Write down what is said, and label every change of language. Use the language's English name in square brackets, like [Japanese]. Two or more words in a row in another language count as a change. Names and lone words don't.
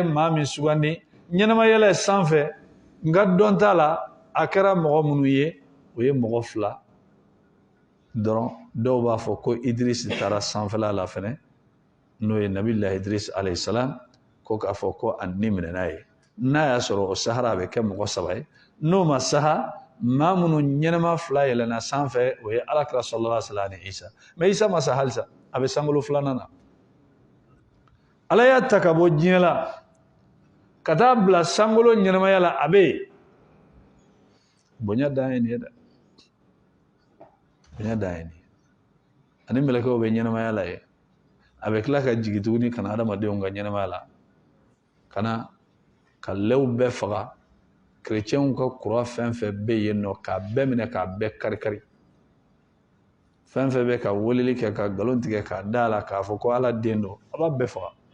[Bambara] ye maa min sugandi ɲɛnama yɛlɛ sanfɛ nka dɔn t'a la akara mɔgɔ minnu ye o ye mɔgɔ fila dɔrɔn dɔw b'a fɔ ko Idris taara sanfɛla la fɛnɛ n'o ye Nabilahi Idris [Arabic] عليه السلام [Bambara] ko k'a fɔ ko a ni minɛna ye n'a y'a sɔrɔ o sahara a bɛ kɛ mɔgɔ saba ye n'o ma saha maa minnu ɲɛnɛma fila yɛlɛnna sanfɛ o ye Alakira [Arabic] صلى الله عليه وسلم [Bambara] ni Isa mais Isa ma sa halisa a bɛ sankolo filanan na Ala y'a ta ka bɔ diɲɛ la ka taa bila sankolo ɲɛnɛmaya la a bɛ yen bonya dan ye nin ye dɛ bonya dan ye nin ye ani mɛlɛkɛw bɛ ɲɛnɛmaya la ye a bɛ tila ka jigin tuguni ka na adamadenw ka ɲɛnɛmaya la ka na ka lɛw bɛɛ faga kerecɛnw ka kura fɛn fɛn bɛ yen nɔ k'a bɛɛ minɛ k'a bɛɛ kari-kari fɛn fɛn bɛ ka weleli kɛ ka nkalon tigɛ k'a da la k'a fɔ ko Ala den don a b'a bɛɛ faga